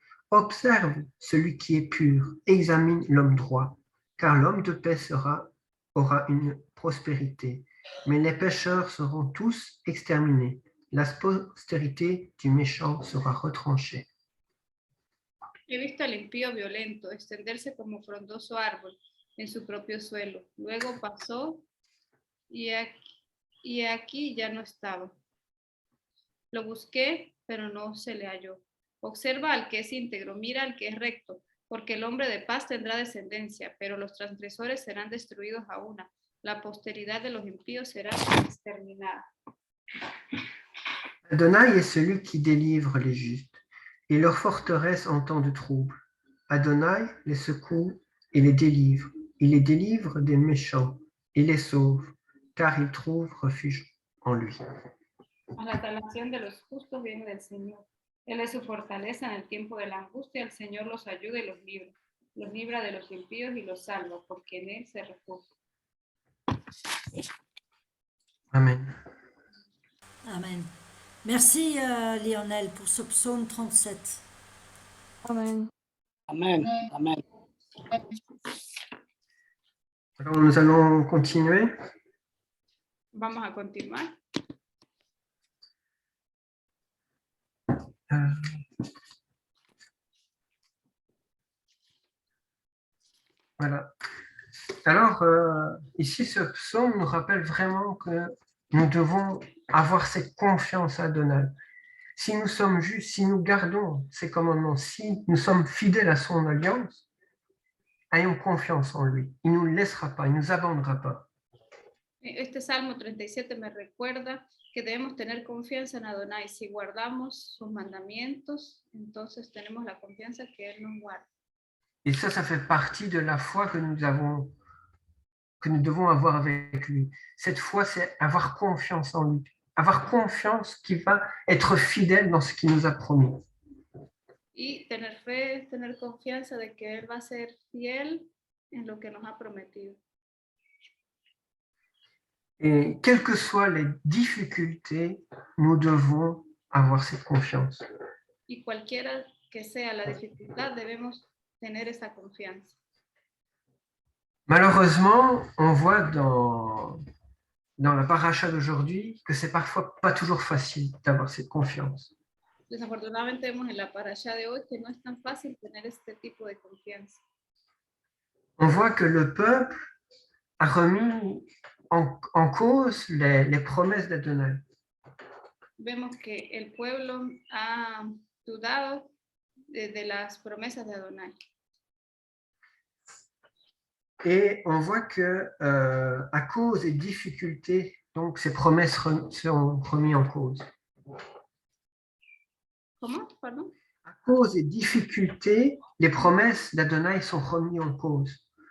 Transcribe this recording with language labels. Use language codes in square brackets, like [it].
[fr] Observe celui qui est pur, examine l'homme droit, car l'homme de paix aura une prospérité, mais les pécheurs seront tous exterminés. La postérité du méchant sera retranchée. [es] He visto al impío violento extenderse como frondoso árbol en su propio suelo. Luego pasó y aquí ya no estaba. Lo busqué, pero no se le halló. Observa al que es íntegro, mira al que es recto, porque el hombre de paz tendrá descendencia, pero los transgresores serán destruidos a una. La posteridad de los impíos será exterminada. [fr] Adonai est celui qui délivre les justes, et leur forteresse en temps de trouble. Adonai les secoue et les délivre. Il les délivre des méchants et les sauve, car ils trouvent refuge en lui. [es] A la salvación de los justos viene del Señor. Él es su fortaleza en el tiempo de la angustia. El Señor los ayuda y los libra. Los libra de los impíos y los salva, porque en Él se refugia. Amen. Amen. [fr] Merci Lionel pour ce psaume 37. Amen. Amen. Amen. Alors, nous allons continuer. [es] Vamos a continuar. [fr] Voilà. Alors, ici, ce psaume nous rappelle vraiment que nous devons avoir cette confiance à Adonai. Si nous sommes justes, si nous gardons ses commandements, si nous sommes fidèles à son alliance, ayons confiance en lui. Il ne nous laissera pas, il ne nous abandonnera pas. [es] Este Salmo 37 me recuerda que debemos tener confianza en Adonai. Si guardamos sus mandamientos, entonces tenemos la confianza que Él nos guarda. [fr] Et ça fait partie de la foi que nous devons avoir avec lui. Cette foi, c'est avoir confiance en lui. Avoir confiance qu'il va être fidèle dans ce qu'il nous a promis. [es] Y tener fe, tener confianza de que Él va a ser fiel en lo que nos ha prometido. [fr] Et quelles que soient les difficultés, nous devons avoir cette confiance. [es] Y cualquiera que sea la dificultad, debemos tener esa confianza. [fr] Malheureusement, on voit dans la paracha d'aujourd'hui que c'est parfois pas toujours facile d'avoir cette confiance. [es] Desafortunadamente vemos en la parasha de hoy que no es tan fácil tener este tipo de confianza. [fr] On voit que le peuple a remis en cause les promesses d'Adonai. [es] Vemos que el pueblo ha dudado de las promesas de Adonai. [fr] Et on voit que à cause des difficultés, donc ces promesses sont remises en cause. [es] ¿Cómo? Perdón. [fr] À cause des difficultés, les promesses d'Adonai sont remises en cause.